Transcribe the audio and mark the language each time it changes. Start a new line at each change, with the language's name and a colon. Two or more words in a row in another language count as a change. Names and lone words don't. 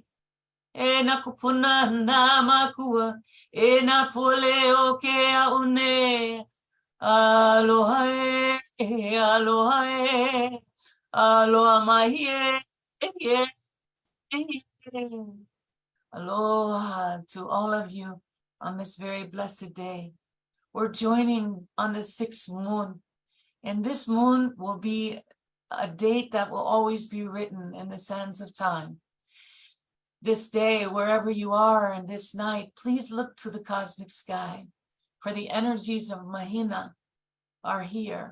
Hawaiian: E na kupuna na makua, e na pule o ke a une. Aloha e, aloha e, aloha mai e.
English: Aloha to all of you on this very blessed day. We're joining on the 6th moon, and this moon will be a date that will always be written in the sands of time. This day, wherever you are, and this night, please look to the cosmic sky, for the energies of Mahina are here.